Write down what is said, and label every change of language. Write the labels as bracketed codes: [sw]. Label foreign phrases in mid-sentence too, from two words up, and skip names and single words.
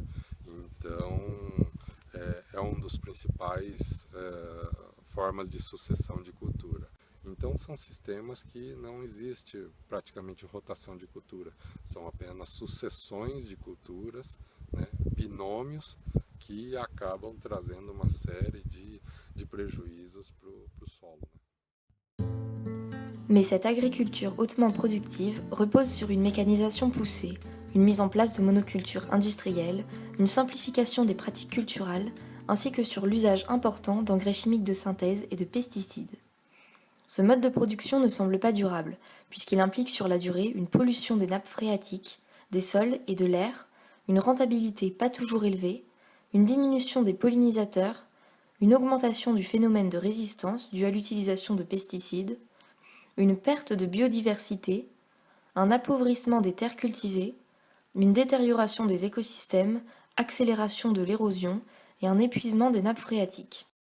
[pt] Então é um dos principais formas de sucessão de cultura. Então são sistemas que não existe praticamente rotação de cultura, são apenas sucessões de culturas, né, binômios que acabam trazendo uma série de prejuízos para o solo. [fr] Mais cette agriculture hautement productive repose sur une mécanisation poussée, une mise en place de monocultures industrielles, une simplification des pratiques culturales, ainsi que sur l'usage important d'engrais chimiques de synthèse et de pesticides. Ce mode de production ne semble pas durable, puisqu'il implique sur la durée une pollution des nappes phréatiques, des sols et de l'air, une rentabilité pas toujours élevée, une diminution des pollinisateurs, une augmentation du phénomène de résistance due à l'utilisation de pesticides, une perte de biodiversité, un appauvrissement des terres cultivées, une détérioration des écosystèmes, accélération de l'érosion et un épuisement des nappes phréatiques.